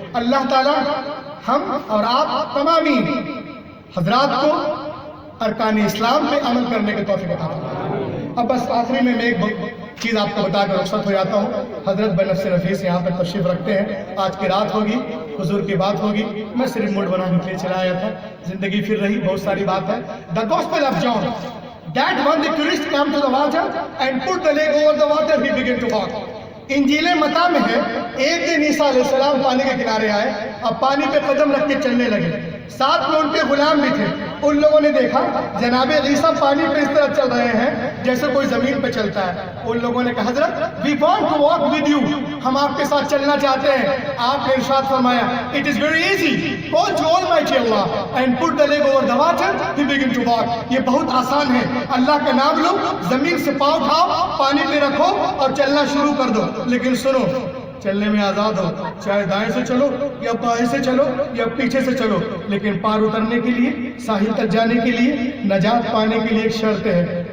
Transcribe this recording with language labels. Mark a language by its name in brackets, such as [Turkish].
[Urdu] اللہ تعالی ہم اور آپ تمامی حضرات کو ارکان اسلام پہ عمل کرنے کے توفیق عطا فرمائے. اب بس آخری میں ایک چیز آپ کو بتا کر رخصت ہو جاتا ہوں. حضرت بنفس نفیس یہاں پر تشریف رکھتے ہیں. آج کی رات ہوگی, حضور کی بات ہوگی. میں صرف موڈ بنانے کے لیے چلا آیا تھا. زندگی پھر رہی, بہت ساری بات ہے. [English] The Gospel of John, that when the tourist came to the water and put the leg over the water, he began to walk. [Urdu] انجیل متی میں ہے, ایک دن عیسیٰ علیہ السلام پانی کے کنارے آئے, اب پانی پہ قدم رکھ کے چلنے لگے. ساتھ میں ان کے غلام بھی تھے. ان لوگوں نے دیکھا جناب عیسیٰ پانی پہ اس طرح چل رہے ہیں جیسے کوئی زمین پہ چلتا ہے. ان لوگوں نے کہا حضرت [English] we want to walk with you, [Urdu] ہم آپ کے ساتھ چلنا چاہتے ہیں. آپ نے ارشاد فرمایا [English] it is very easy, go to Almighty Allah and put the leg over the water, he begin to walk. [Urdu] یہ بہت آسان ہے. اللہ کا نام لو, زمین سے پاؤں اٹھاؤ, پانی پہ رکھو اور چلنا شروع کر دو. لیکن سنو, چلنے میں آزاد ہو, چاہے دائیں سے چلو یا بائیں سے چلو یا پیچھے سے چلو, لیکن پار اترنے کے لیے, ساحل تک جانے کے لیے, نجات پانے کے لیے ایک شرط ہے.